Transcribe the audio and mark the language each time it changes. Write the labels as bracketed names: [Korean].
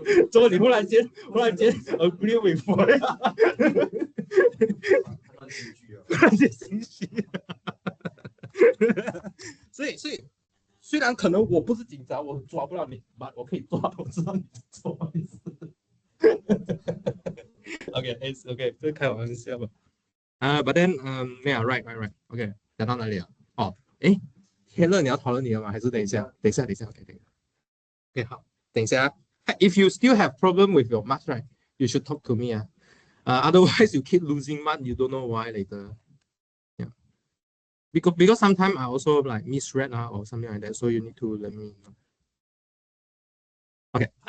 [Chinese] 怎么你忽然间 [English] agree with [Chinese] 我呀？忽然间心虚。所以虽然可能我不是警察，我抓不到你，我可以抓，我知道你在做坏事。 OK，这开玩笑吧。 [English] But then，yeah, right，OK， [Chinese] 讲到哪里啊？哦，诶 ，Taylor，你要讨论你的吗？还是等一下，OK，等一下，OK，好，等一下。 [English] If you still have problem with your marks, right, you should talk to me. Otherwise you keep losing mark, you don't know why later. Yeah. Because sometimes I also like misread or something like that, so you need to let me know. Okay.